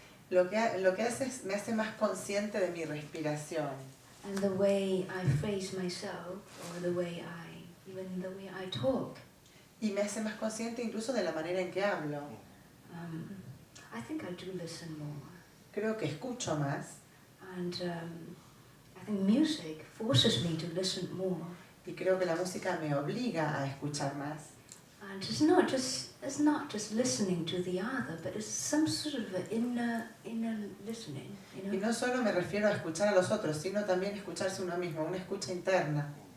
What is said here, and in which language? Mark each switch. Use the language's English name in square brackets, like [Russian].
[Spanish] lo que hace es me hace más consciente de mi respiración [English] and the way I phrase myself, or the way I talk. [Spanish] y me hace más consciente incluso de la manera en que hablo. [English] I think I do listen more, [Spanish] Creo que escucho más [English] and I think music forces me to listen more. [Spanish] y creo que la música me obliga a escuchar más. [English] And it's not just listening to the other, but it's some sort of an inner listening, [Spanish] Y no solo me refiero a escuchar a los otros, sino también escucharse uno mismo, una escucha interna.